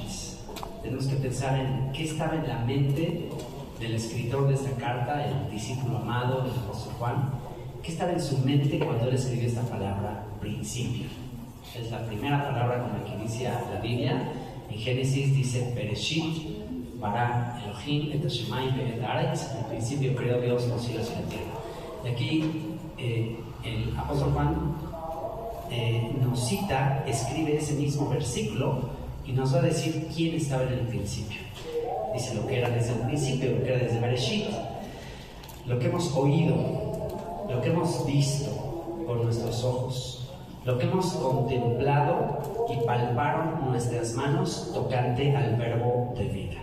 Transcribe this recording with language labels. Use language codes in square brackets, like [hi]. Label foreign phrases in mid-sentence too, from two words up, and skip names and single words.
[es] Tenemos que pensar en qué estaba en la mente del escritor de esta carta, el discípulo amado del apóstol Juan. ¿Qué estaba en su mente cuando él escribió esta palabra principio? Es la primera palabra con la que inicia la Biblia. En Génesis dice [he] בראשית ברא אלהים את השמים ואת הארץ. [es] En principio creó Dios los cielos y la tierra. Y aquí el apóstol Juan nos cita, escribe ese mismo versículo y nos va a decir quién estaba en el principio. Dice lo que era desde el principio, lo que era desde Bereshit, lo que hemos oído, lo que hemos visto con nuestros ojos, lo que hemos contemplado y palparon nuestras manos tocante al verbo de vida.